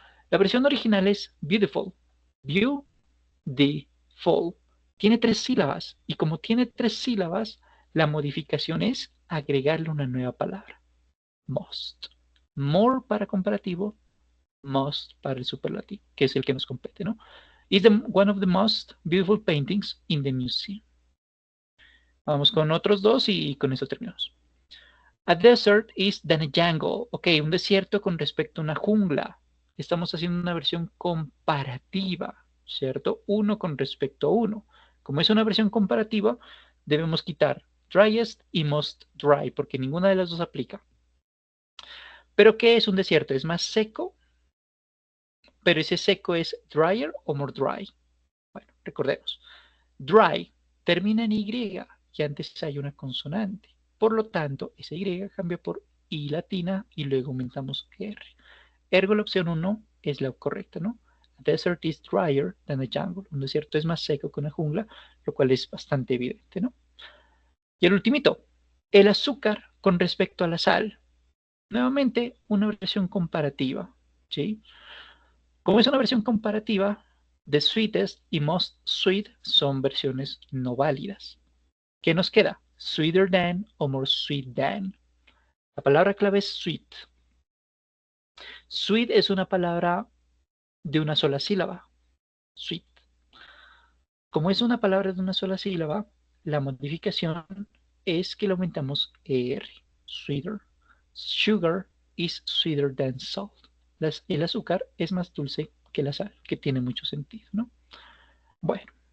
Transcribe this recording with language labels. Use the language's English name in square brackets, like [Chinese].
[Spanish] La versión original es beautiful. Beautiful. Tiene 3 sílabas y como tiene 3 sílabas, la modificación es agregarle una nueva palabra. Must. More para comparativo, must para el superlativo, que es el que nos compete, ¿no? [English] Is one of the most beautiful paintings in the museum. [Spanish] Vamos con otros dos y con eso terminamos. [English] A desert is than a jungle. [Spanish] Ok, un desierto con respecto a una jungla. Estamos haciendo una versión comparativa, ¿cierto? Uno con respecto a uno. Como es una versión comparativa, debemos quitar driest y most dry, porque ninguna de las dos aplica. ¿Pero qué es un desierto? ¿Es más seco? Pero ese seco es drier o more dry. Bueno, recordemos. Dry termina en Y y antes hay una consonante. Por lo tanto, esa Y cambia por I latina y luego aumentamos R. Ergo, la opción 1 es la correcta, ¿no? [English] A desert is drier than a jungle. [Spanish] Un desierto es más seco que una jungla, lo cual es bastante evidente, ¿no? Y el ultimito, el azúcar con respecto a la sal. Nuevamente, una versión comparativa, ¿sí? Como es una versión comparativa, the sweetest y most sweet son versiones no válidas. ¿Qué nos queda? [English] Sweeter than o more sweet than. [Spanish] La palabra clave es [English] sweet. [Spanish] Sweet es una palabra de una sola sílaba. Sweet. Como es una palabra de una sola sílaba, la modificación es que le aumentamos ER. [English] Sweeter. Sugar is sweeter than salt. [Spanish] El azúcar es más dulce que la sal, que tiene mucho sentido, ¿no? Bueno.